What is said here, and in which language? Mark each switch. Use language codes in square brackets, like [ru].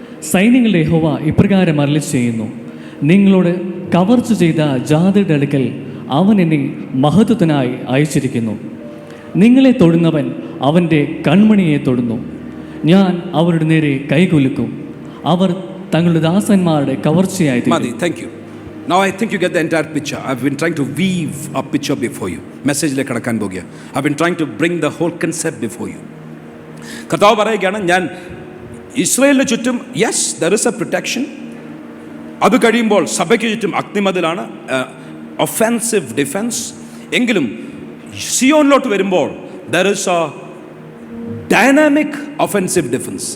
[ml] സൈന്യങ്ങളുടെ യഹോവ ഇപ്രകാരം അരുളി ചെയ്യുന്നു, നിങ്ങളോട് കവർച്ച ചെയ്ത ജാതിയുടെ അടുക്കൽ അവൻ എന്നെ മഹത്വത്തിനായി അയച്ചിരിക്കുന്നു. നിങ്ങളെ തൊടുന്നവൻ അവൻ്റെ കൺമണിയെ തൊടുന്നു. ഞാൻ അവരുടെ നേരെ കൈകുലുക്കും. അവർ തങ്ങളുടെ ദാസന്മാരുടെ കവർച്ചയായി തീരും. [en] Thank you. Now I think you get the entire picture. I've been trying to weave a picture before you. [ml] മെസ്സേജിലേക്ക് കടക്കാൻ പോകുക. [en] I've been trying to bring the whole concept before you. [ml] കർത്താവ് പറയുകയാണ്, ഞാൻ ഇസ്രായേലിന് ചുറ്റും yes [en] there is a protection. [ml] അത് കഴിയുമ്പോൾ സഭയ്ക്ക് ചുറ്റും അഗ്നിമതിലാണ്, ഒഫെൻസീവ് ഡിഫെൻസ്. എങ്കിലും സിയോനിലോട്ട് വരുമ്പോൾ [en] there is a dynamic offensive defence.